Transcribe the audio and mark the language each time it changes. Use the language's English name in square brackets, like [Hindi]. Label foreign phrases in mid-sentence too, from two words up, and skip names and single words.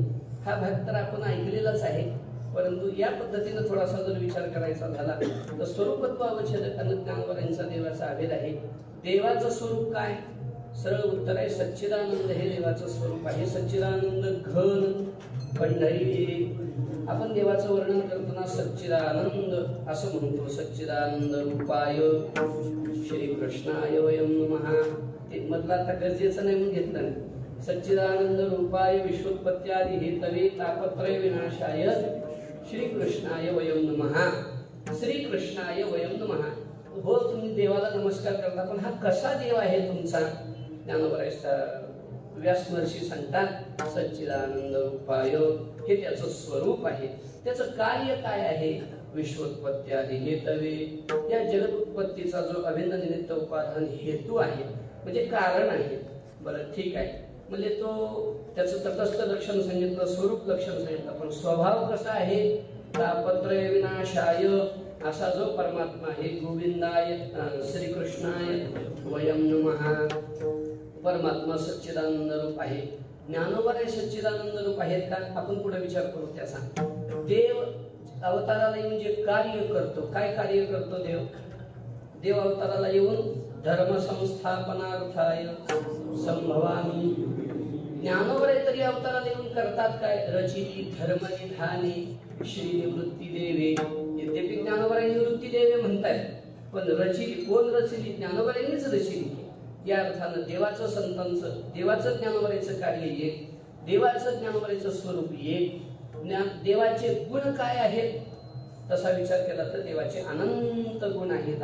[Marathi] हा भाग तर आपण ऐकलेलाच आहे परंतु या पद्धतीने थोडासा जर विचार करायचा झाला तर स्वरूपत्व अवच्छेदकानं ज्ञानोबरांचा देवाचा अभेद आहे. देवाचं स्वरूप काय? सरळ उत्तर आहे सच्चिदानंद हे देवाचं स्वरूप आहे. सच्चिदानंद घन पंढरी. आपण देवाचं वर्णन करताना सच्चिदानंद असं म्हणतो. [Sanskrit] सच्चिदानंद रूपाय श्री कृष्णाय वयं नमः. [Marathi] ते मधला आता गरजेचं नाही म्हणून घेतलं नाही. [Sanskrit] सच्चिदानंद रूपाय विश्वोत्पत्त्यादि हेतवे तापत्रय विनाशाय श्री कृष्णाय वयं नमः. श्री कृष्णाय वयं नमः. [Marathi] हो तुम्ही देवाला नमस्कार करता पण हा कसा देव आहे तुमचा? ज्ञानोबराय व्यास महर्षी सांगतात [Sanskrit] सच्चिदानंद रूपाय [Marathi] हे त्याचं स्वरूप आहे. त्याचं कार्य काय आहे? [Sanskrit] विश्वोत्पत्त्यादि हेतवे [Marathi] या जगत उत्पत्तीचा जो अभिन्न निमित्त उपादान हेतू आहे म्हणजे कारण आहे. बरं ठीक आहे म्हणजे तो त्याचं तटस्थ लक्षण सांगितलं, स्वरूप लक्षण सांगितलं पण स्वभाव कसा आहे? [Sanskrit] तापत्रय विनाशाय [Marathi] असा जो परमात्मा आहे. [Sanskrit] गोविंदाय श्रीकृष्णाय वयं नमः. [Marathi] परमात्मा सच्चिदानंद रूप आहे. ज्ञानोबराय सच्चिदानंद रूप आहेत का? आपण पुढे विचार करू त्याचा. देव अवताराला येऊन जे कार्य करतो, काय कार्य करतो देव? देव अवताराला येऊन [Sanskrit] धर्म संस्थापनार्थाय संभवामी. [Marathi] ज्ञानोबराय तरी अवताराला येऊन करतात काय? रचिती धर्मनिधाने श्री निवृत्ती देवे. यद्यपि ज्ञानोबराय निवृत्ती देवे म्हणतायत पण रचिली कोण रचली? ज्ञानोबरायांनीच रचिली. या अर्थानं देवाचं संतांचं देवाचं ज्ञानोबरायचं कार्य एक, देवाचं ज्ञानोबरायचं स्वरूप एक. देवाचे गुण काय आहेत तसा विचार केला तर देवाचे अनंत गुण आहेत.